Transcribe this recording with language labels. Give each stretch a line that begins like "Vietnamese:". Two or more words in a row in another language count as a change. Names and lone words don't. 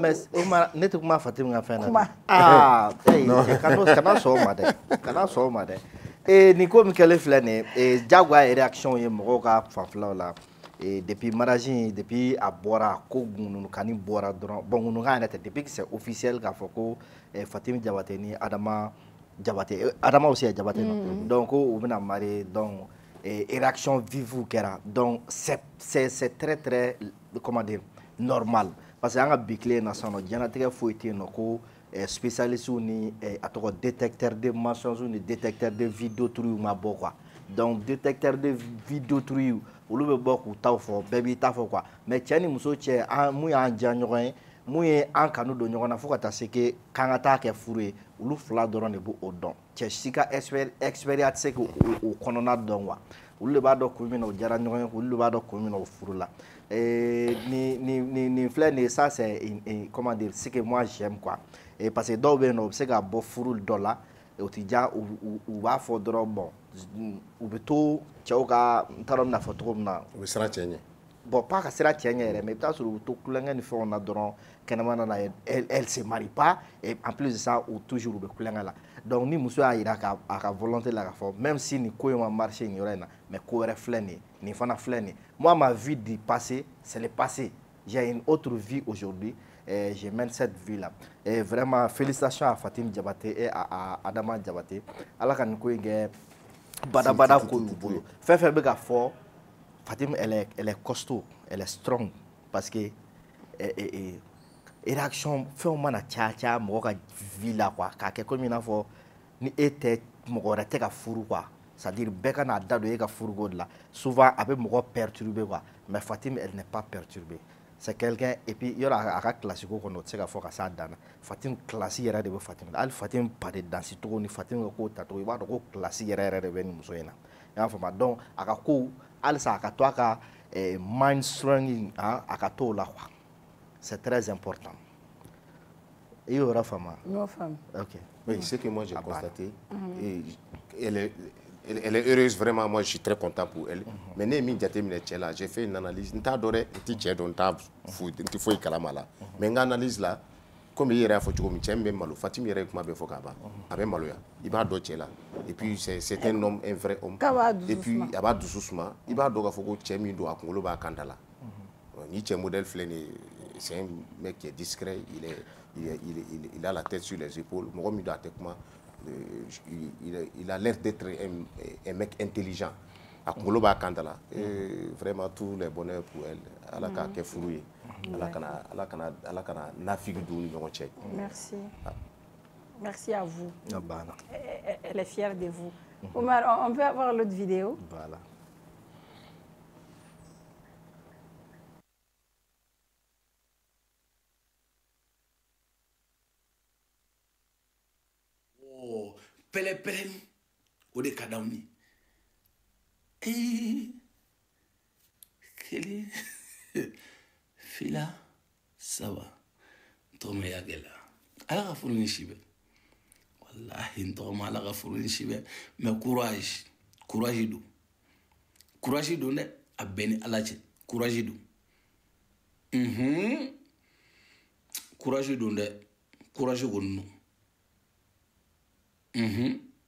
Bambara: mais ne tɛ kuma Fatimu ka fɛn na kana sɔn o ma dɛ nin ko min kɛlen filɛ nin ye jagoya réaction ye mɔgɔw ka fanfɛlaw la depuis mariage depuis a bɔra ko ŋununkani bɔra dɔrɔn bon ŋununkan yɛrɛ tɛ
French: depuis que c'est officiel
Bambara: k'a fɔ ko Fatimu Jabate ni Adama Jabate
French: Adama aussi est Jabate non
Bambara: donc u bɛna marier
French: donc réaction vive
Bambara: kɛra
French: donc c'est très très comment dire normal parce que
Bambara: an ka bi tile na sisan nɔ diɲɛlatigɛ foyi tɛ yen nɔ ko spécialistes ni a tɔgɔ
French: détecteur de mensonges
Bambara: ni
French: détecteur de vidéotrucs
Bambara: ma bɔ
French: quoi donc détecteur de vidéotrucs
Bambara: olu bɛ bɔ k'u taw fɔ bɛɛ b'i ta fɔ
French: quoi mais
Bambara: cɛ ni muso cɛ mun y'an diya ɲɔgɔn ye mun ye an kanu don ɲɔgɔn na fo ka taa se k'an ka taa kɛ furu ye olu fila dɔrɔn de b'o dɔn cɛ si ka expérience tɛ se k'o kɔnɔna dɔn quoi olu de b'a dɔn kun min na o diyara ɲɔgɔn ye olu de b'a dɔn kun min na o furu la nin filɛ nin ye
French: ça c'est comment dire ce que moi j'aime quoi parce que
Bambara: dɔw bɛ yen nɔ u bɛ se ka bɔ furu dɔ la o ti diya u b'a fɔ dɔrɔn bon u bɛ to cɛw ka n t'a dɔn n bɛna fɔ cogo min na u bɛ siran cɛ ɲɛ bon pas ka sira cɛ ɲɛ yɛrɛ mais i bɛ t'a sɔrɔ u bɛ to kulonkɛ ni fɛnw na dɔrɔn kɛnɛmana na
French: elle se marie pas et en plus de ça ou toujours
Bambara: u bɛ kulonkɛ la donc ni muso y'a yira a ka volonté la k'a fɔ
French: même si
Bambara: nin ko in ma marché nin yɔrɔ in na mais ko wɛrɛ filɛ nin ye nin fana filɛ nin ye
French: moi ma vie du passé c'est le passé j'ai une autre vie aujourd'hui je mène cette vie là et vraiment félicitations à Fatimu Jabate et à Adama Jabate
Bambara: ala ka nin ko in kɛ badabada ko y'u bolo fɛn fɛn bɛ ka fɔ Fatimu
French: elle est costaud elle est strong parce que
Bambara: réaction fɛnw mana caya mɔgɔ ka vie la quoi k'a kɛ komi i n'a fɔ ni e tɛ mɔgɔ wɛrɛ tɛ ka furu quoi
French: c'est à dire
Bambara: bɛɛ ka n'a da don e ka furuko de la souvent a bɛ mɔgɔ perturber quoi
French: mais Fatimu elle n'est pas perturbée c'est quelqu'un et puis
Bambara: yɔrɔ a ka classe ko kɔnɔ o tɛ se ka fɔ ka s'a dan na Fatimu classe yɛrɛ de bɛ Fatimu la hali Fatimu pa de dansi cogo ni Fatimu ka ko tacogo i b'a dɔn ko classe yɛrɛ de bɛ nin muso in na i y'a faamuya donc a ka ko halisa a ka to a ka
English: mind strong
Bambara: a ka to o la
French: quoi c'est très important
Bambara: i y'o yɔrɔ faamuya. n y'o faamu. ok
French: oui ce que moi j'ai constaté elle est heureuse vraiment moi je suis très content pour elle mais
Bambara: ne ye min jateminɛ cɛ la
French: j'ai fait une analyse
Bambara: n t'a dɔn dɛ n tɛ cɛ dɔn n tɛ foyi kalama la mais n ka analyse la comme i yɛrɛ y'a fɔ cogo min cɛ min bɛ malo Fatimu yɛrɛ ye kuma bɛɛ fɔ k'a ban a bɛ maloya i b'a dɔn cɛ la
French: et puis c'est un homme un vrai homme et puis
Bambara: a b'a dusu suma i b'a dɔn k'a fɔ ko cɛ min don a kunkolo b'a kan da la ni cɛ modèle filɛ nin ye
French: c'est un mec qui est discret il a la tête sur les épaules
Bambara: mɔgɔ min don a tɛ kuma
French: il a l'air d'être un mec intelligent
Bambara: a kunkolo b'a kan da la
French: vraiment tous les bonheurs pour elle
Bambara: ala k'a kɛ furu ye ala kana nafigi don ni ɲɔgɔn cɛ.
French: Merci. Merci à vous. Voilà. Elle est fière de vous. Omar, on peut avoir l'autre vidéo? Voilà.
Bambara: Oh, pɛlɛ-pɛlɛni o de ka d'aw ye. Kelen fila saba n tɔgɔma y'a gɛlɛya ala ka furu ni si bɛ walahi n tɔgɔma ala ka furu ni si bɛ
French: mais courage
Bambara: don dɛ a bɛɛ ni ala cɛ courage don courage don dɛ courage kɔni don